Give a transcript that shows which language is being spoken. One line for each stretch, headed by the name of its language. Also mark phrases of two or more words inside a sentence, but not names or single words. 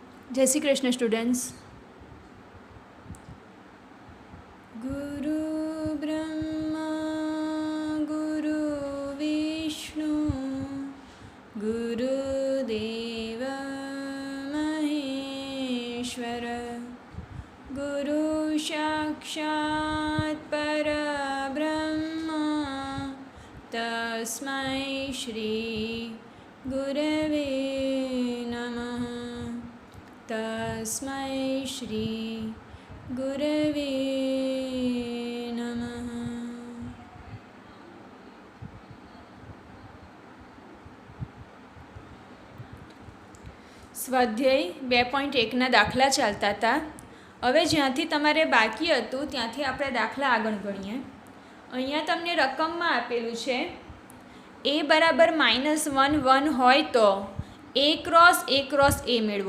Gujarati: જય શ્રી કૃષ્ણ સ્ટુડન્ટ્સ।
Sanskrit: गुरु ब्रह्मा गुरु विष्णु गुरुदेव महेश्वर गुरु साक्षात् परब्रह्म तस्मै श्री गुरवे नमः। तस्मै श्री गुरवे नमः।
Gujarati: સ્વાધ્યાય 2.1ના દાખલા ચાલતા હતા। હવે જ્યાંથી તમારે બાકી હતું ત્યાંથી આપણે દાખલા આગળ ગણીએ। અહીંયા તમને રકમમાં આપેલું છે a બરાબર -1 હોય તો a ક્રોસ a મેળવો।